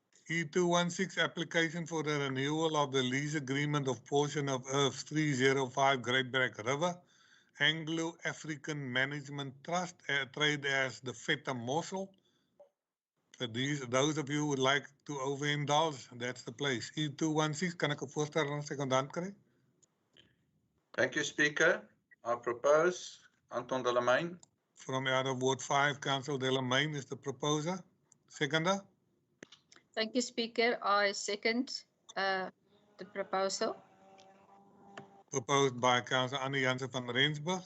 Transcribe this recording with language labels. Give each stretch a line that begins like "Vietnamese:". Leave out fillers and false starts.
English: E216 application for the renewal of the lease agreement of portion of Earth 305 Great Black River, Anglo-African Management Trust, trade as the Feta Mossel. For those of you who would like to overindulge, that's the place.
Afrikaans: E216, kan ek 'n voorstel en 'n sekondant kry?
English: Thank you, Speaker. I propose Anton Delamain. From out of Ward 5, Councillor Delamain is the proposer. Seconder? Thank you, Speaker. I second the proposal. Proposed by Councillor Annie Jansen van Rensburg.